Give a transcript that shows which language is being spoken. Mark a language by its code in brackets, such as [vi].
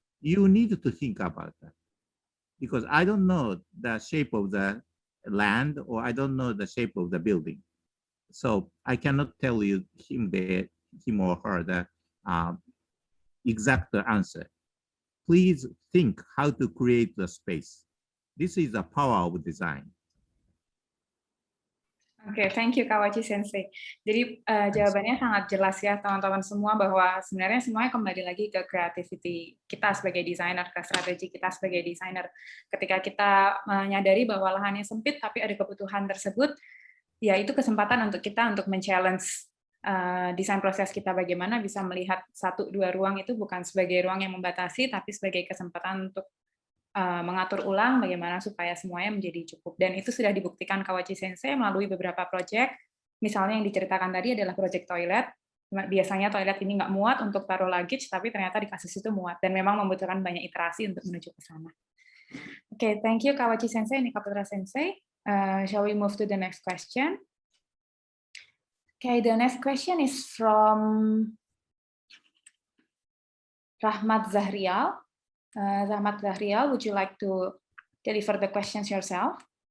[en] You need to think about that, because I don't know the shape of the land, or I don't know the shape of the building. So I cannot tell you him or her the exact answer. Please think how to create the space. This is the power of design. Oke, thank you Kawauchi Sensei. [id] Jadi jawabannya sangat jelas ya teman-teman semua, bahwa sebenarnya semuanya kembali lagi ke creativity kita sebagai desainer, ke strategi kita sebagai desainer. Ketika kita menyadari bahwa lahannya sempit tapi ada kebutuhan tersebut, ya itu kesempatan untuk kita untuk men-challenge desain proses kita, bagaimana bisa melihat 1-2 ruang itu bukan sebagai ruang yang membatasi, tapi sebagai kesempatan untuk mengatur ulang bagaimana supaya semuanya menjadi cukup. Dan itu sudah dibuktikan Kawauchi Sensei melalui beberapa proyek. Misalnya yang diceritakan tadi adalah proyek toilet. Biasanya toilet ini nggak muat untuk taruh luggage, tapi ternyata di kasus itu muat. Dan memang membutuhkan banyak iterasi untuk menuju ke sana. [en] Oke, thank you Kawauchi Sensei and Ikaputra Sensei. Shall we move to the next question? Okay, the next question is from Rahmat Zahrial. Rahmat Zahrial, would you like to deliver the questions yourself?